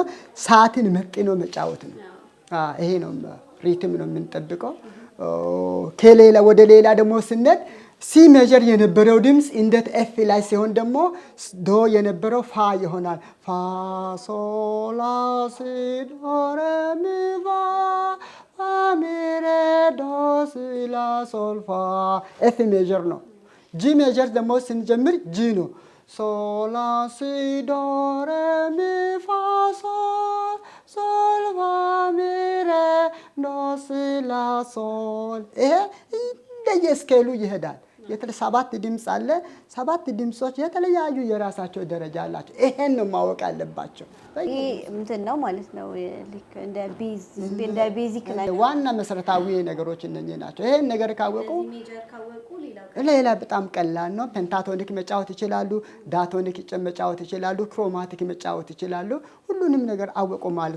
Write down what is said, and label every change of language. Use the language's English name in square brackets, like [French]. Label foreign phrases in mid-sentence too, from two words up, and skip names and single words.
[Amharic] ሰዓትን መጥኖ መጫወት ነው። ይሄ ነው ሪትም ነው የምንጠብቀው። ከሌላ ወደ ሌላ ደግሞ ስንሄድ [English] C major [Amharic] የነበረው ድምፅ እንዴት ኤፍ ላይ ሲሆን ደግሞ ዶ የነበረው ፋ ይሆናል። ፋ ሶላ ሲ ዶ ሬ ሚ ፋ ፋ ሚ ሬ ዶ ሲ ላ ሶል ፋ [English] F major [Amharic] ነው። [English] G major [Amharic] ደግሞ ስንጀምር ጂ ነው። ሶላ ሲ ዶ ሬ ሚ ፋ ሶል ሶል ፋ ሚ ሬ ዶ ሲ ላ ሶል። ይሄ እንደየስኬሉ ይሄዳል። 7 ድምፅ አለ። 7 ድምጾች የተለያዩ የራሳቸው ደረጃ አላቸው። ይሄን ነው ማወቅ ያለባቸው። ይሄ እንትን ነው ማለት ነው። ልክ እንደ ቤዚክ ዋና መሰረታዊ ነገሮች እነኚህ ናቸው። ይሄን ነገር ካወቁ ሌላ በጣም ቀላል ነው። ፔንታቶኒክ መጫወት ይችላሉ፣ ዳቶኒክ መጫወት ይችላሉ፣ ክሮማቲክ መጫወት ይችላሉ። ሁሉንም ነገር አወቁ ማለት